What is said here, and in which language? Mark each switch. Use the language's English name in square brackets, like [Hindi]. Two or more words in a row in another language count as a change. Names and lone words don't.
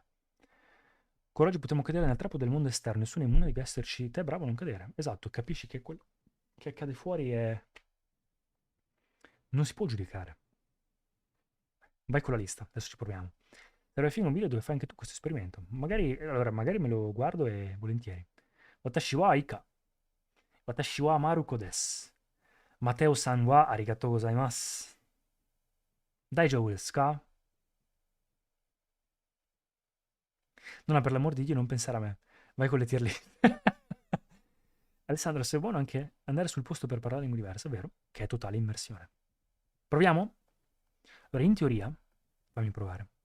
[Italian] Coraggio, potremmo cadere nel trappo del mondo esterno, nessuno è immune, devi esserci te bravo a non cadere. Esatto, capisci che quello che accade fuori è... non si può giudicare. Vai con la lista, adesso ci proviamo. Sarebbe figo un video dove fai anche tu questo esperimento. Magari me lo guardo e volentieri. [Japanese] Watashi wa Aika. Watashi wa Maruko desu. Mateo-sanはありがとうございます. 大丈夫ですか? [Italian] No, per l'amor di Dio non pensare a me. Vai con le [English] tier list. [Italian] Alessandro, se è buono anche andare sul posto per parlare lingue diverse, è vero? Che è totale immersione. Proviamo? Allora, in teoria, fammi provare.